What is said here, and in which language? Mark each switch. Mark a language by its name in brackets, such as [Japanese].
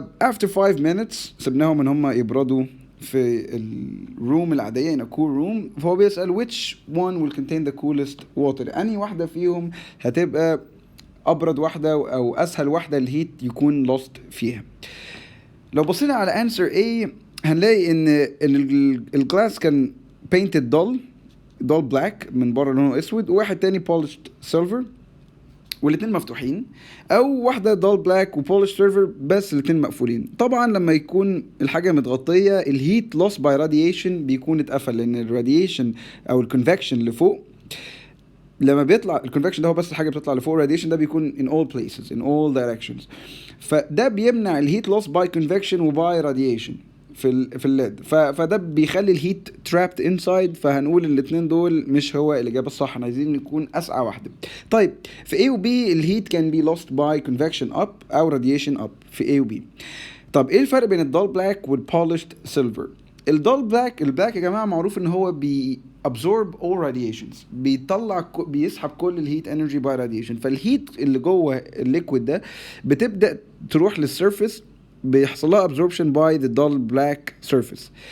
[English] After 5 minutes [Arabic] سبناهم ان هم يبردوا في الروم العادية [English] in a cool room. [Arabic] فهو بيسأل [English] which one will contain the coolest water. [Arabic] أنهي واحدة فيهم هتبقى أبرد واحدة أو أسهل واحدة الهيت يكون lost فيها. لو بصينا على answer A هنلاقي إن الجلاس كان painted dull black من بره لونه أسود، وواحد تاني polished silver والاتنين مفتوحين، او واحده دال بلاك وبولش سيرفر بس الاتنين مقفولين. طبعا لما يكون الحاجه متغطيه الهيت لوس باي راديشن بيكون اتقفل، لان الراديشن او الكونفكشن اللي فوق لما بيطلع الكونفكشن ده هو بس الحاجه بتطلع لفوق، الراديشن ده بيكون [English] in all places in all directions، [Arabic] فده بيمنع الهيت لوس باي كونفكشن وباي راديشن في الليد، فده بيخلي الهيت trapped inside. فهنقول الاثنين دول مش هو الاجابه الصح، احنا عايزين نكون اسعى واحده. طيب في A و B الهيت [English] can be lost by convection up او radiation up في A و B. [Arabic] طب ايه الفرق بين الدال بلاك والبولشد سيلفر؟ الدال بلاك يا جماعه معروف ان هو [English] absorb all radiations، [Arabic] بيسحب كل الهيت انرجي باي راديشن، فالهيت اللي جوه الليكويد ده بتبدا تروح للسيرفيس بيحصل لها [English] absorption by the dull black surface.